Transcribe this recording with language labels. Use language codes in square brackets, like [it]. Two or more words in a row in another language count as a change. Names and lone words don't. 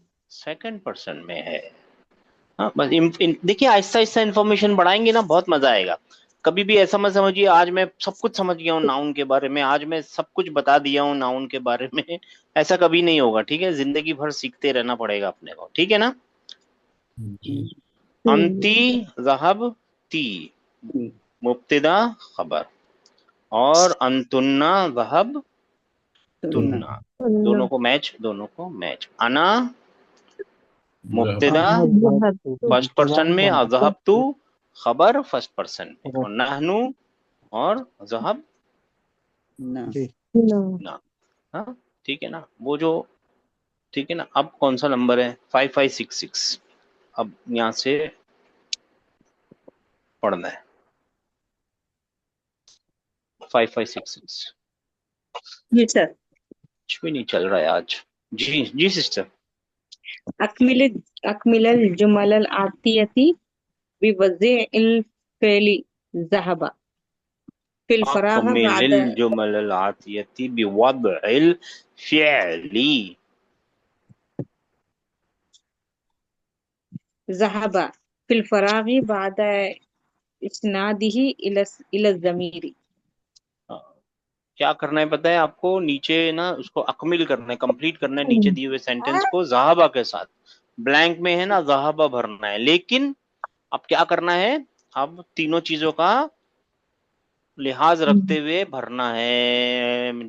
[en] second person [hi] में है। हाँ, बस देखिए आहिस्ता आहिस्ता इन्फॉर्मेशन बढ़ाएंगे ना, बहुत मजा आएगा। कभी भी ऐसा मत समझिए आज मैं सब कुछ समझ गया हूँ नाउन के बारे में, आज मैं सब कुछ बता दिया हूँ नाउन के बारे में। ऐसा कभी नहीं होगा, ठीक है। जिंदगी भर सीखते रहना पड़ेगा अपने को, ठीक है ना। [ar] أنتِ ذهبتِ، مبتدأ خبر, [hi] और [ar] أنتنّ ذهبتنّ, [hi] दोनों को मैच, दोनों को मैच। [ar] أنا مبتدأ [en] first person [hi] में, [ar] ذهبتُ خبر [en] first person [hi] में, और नहनु और ज़हब ना ना। हाँ, ठीक है ना, वो जो, ठीक है ना। अब कौन सा नंबर है, 5566। अब यहाँ से पढ़ना है 5566। जी सर। कुछ भी नहीं चल रहा है आज। जी जी सिस्टर। [ar] أكمل أكملِ الجملَ الآتيةَ بوضعِ الفعلِ ذهب في الفراغ بعد أكملِ الجملَ الآتيةَ بوضعِ الفعلِ. ذهب في الفراغِ بعد إسنادِه إلى الضميرِ. [hi] क्या करना है पता है आपको, नीचे ना उसको अकमिल करना है, कंप्लीट करना है नीचे दिए हुए सेंटेंस को ज़हाबा के साथ। ब्लैंक में है ना ज़हाबा भरना है, लेकिन अब क्या करना है, अब तीनों चीजों का लिहाज रखते हुए भरना है।